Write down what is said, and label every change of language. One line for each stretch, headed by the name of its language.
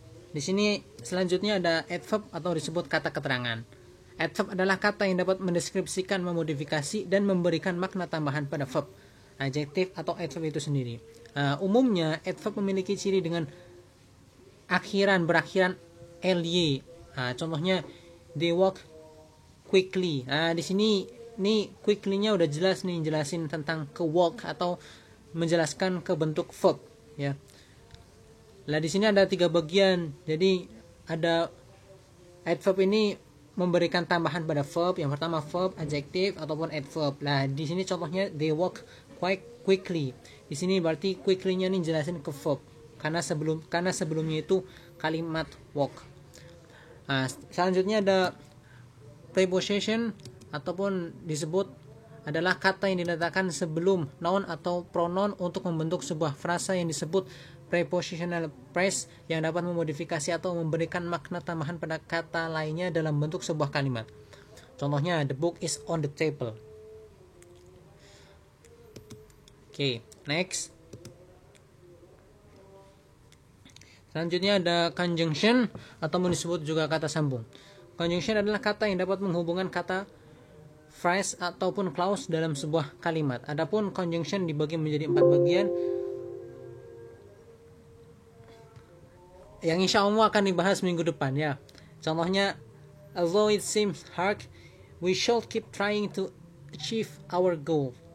Indonesian: Di sini selanjutnya ada adverb atau disebut kata keterangan. Adverb adalah kata yang dapat mendeskripsikan, memodifikasi, dan memberikan makna tambahan pada verb, adjektif atau adverb itu sendiri. Umumnya adverb memiliki ciri dengan berakhiran ly. Contohnya
English: they walk quickly.
Indonesian: Di sini nih quickly-nya udah jelas nih, jelasin tentang ke walk atau menjelaskan ke bentuk verb ya. Lah di sini ada 3 bagian. Jadi ada adverb ini memberikan tambahan pada verb. Yang pertama verb, adjektif ataupun adverb. Lah di sini contohnya
English: they walk quite quickly.
Indonesian: Di sini berarti quickly-nya nih jelasin ke verb. Karena sebelumnya itu kalimat walk. Selanjutnya ada preposition ataupun disebut adalah kata yang diletakkan sebelum noun atau pronoun untuk membentuk sebuah frasa yang disebut prepositional phrase yang dapat memodifikasi atau memberikan makna tambahan pada kata lainnya dalam bentuk sebuah kalimat. Contohnya
English: the book is on the table.
Indonesian: Oke, next. Selanjutnya ada conjunction atau disebut juga kata sambung. Conjunction adalah kata yang dapat menghubungkan kata, phrase ataupun clause dalam sebuah kalimat. Adapun conjunction dibagi menjadi 4 bagian yang insya Allah akan dibahas minggu depan ya. Contohnya,
English: although it seems hard, we should keep trying to achieve our goal.